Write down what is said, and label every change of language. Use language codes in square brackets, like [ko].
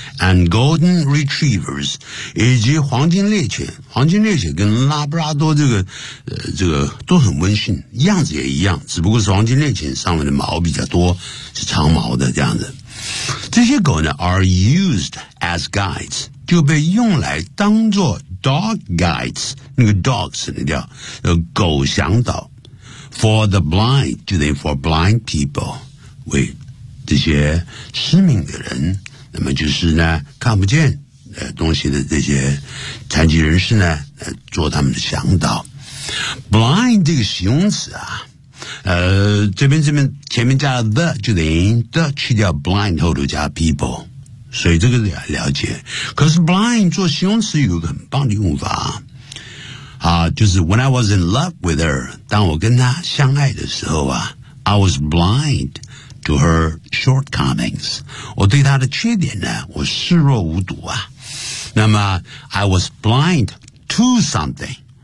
[en] And golden retrievers， [zh] 以及黄金猎犬，黄金猎犬跟拉布拉多这个都很温驯，样子也一样，只不过是黄金猎犬上面的毛比较多，是长毛的这样子。这些狗呢 ， [en] are used as guides， [zh] 就被用来当作 dog guides， 那个 dog 省得掉，狗向导。 [en] For the blind， [zh] 就等于 [en] for blind people。 [zh] 为这些失明的人，那么就是呢看不见东西的这些残疾人士呢做他们的向导。 blind 这个形容词啊，这边前面加了 the 就等于 the 去掉 blind 后头加 people， 所以这个要了解。可是 blind 做形容词有个很棒的用法啊，就是 [en] when I was in love with her， [zh] 当我跟她相爱的时候啊， [en] I was blind to her shortcomings， [zh] 我对她的缺点呢，我视若无睹啊。那么 [en] I was blind to something。